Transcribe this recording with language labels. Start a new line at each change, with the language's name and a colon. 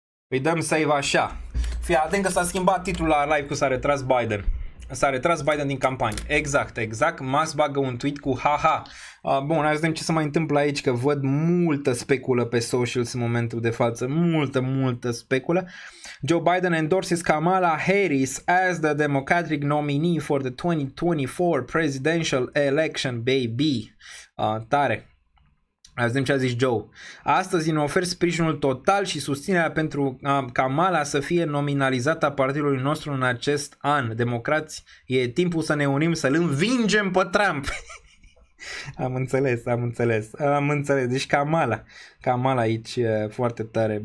Romanian: Îi dăm save așa. Fii atent că s-a schimbat titlul la live cu s-a retras Biden. S-a retras Biden din campanie. Exact. Musk bagă un tweet cu haha. Bun, hai să vedem ce se mai întâmplă aici, că văd multă speculă pe socials în momentul de față. Multă speculă.
English: Joe Biden endorses Kamala Harris as the Democratic nominee for the 2024 presidential election, baby.
Romanian: Tare. Hai să vedem ce a zis Joe. Astăzi ne ofer sprijinul total și susținerea pentru Kamala să fie nominalizată a partidului nostru în acest an. Democrați, e timpul să ne unim, să-l învingem pe Trump. Am înțeles. Deci Kamala aici foarte tare.